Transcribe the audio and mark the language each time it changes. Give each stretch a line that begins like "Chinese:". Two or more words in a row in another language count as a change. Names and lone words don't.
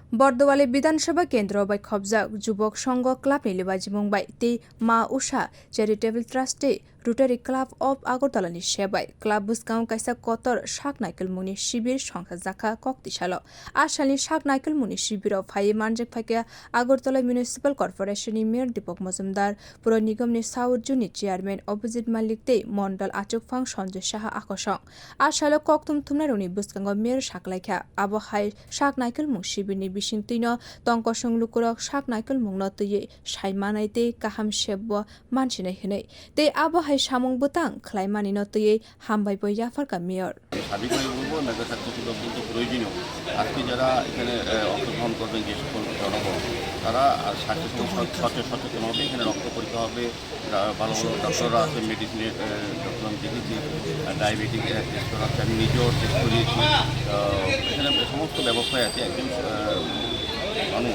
Kok Borok: bardowali bidhan sabha kendra bai khobjak Jubak sangha club ni lebajimung bai tei ma usha charitable trust rotary club of agartala ni sebai club bwskang kaisa kotor saknaikol ni sibir songsajakha Kokti salo ashalni saknaikol ni sibir phai manjak phaikia agartala municipal corporation ni mayor Dipok Mojumdar pura nigam ni South Juni chairman opposite malik tei mondal achukphang songsajakha akosong asalo koktum thumnaroni bwskang mayor saklaikha abo hai saknaikol sibir ni bisingtino tongkosong lukurok saknaikolmwng no tui saimanai tei kaham sebbo mansinai hinai tei abo hai samung butang khlaimani no tui hambai boi yafarka mayor
Bangla: সার্বিকভাবে বলবো মেঘাশাস্ত্র কিন্তু প্রয়োজনীয় আজকে যারা এখানে অংশগ্রহণ করবেন যে সকল জনগণ তারা সচেতন হবে এখানে রক্ত পরীক্ষা হবে ভালো ভালো ডক্টররা আছে মেডিসিনের ডক্টর আমি দেখেছি ডায়াবেটিক টেস্ট করা আছে আমি নিজেও টেস্ট করিয়েছি এখানে সমস্ত ব্যবস্থায় আছে একজন মানুষ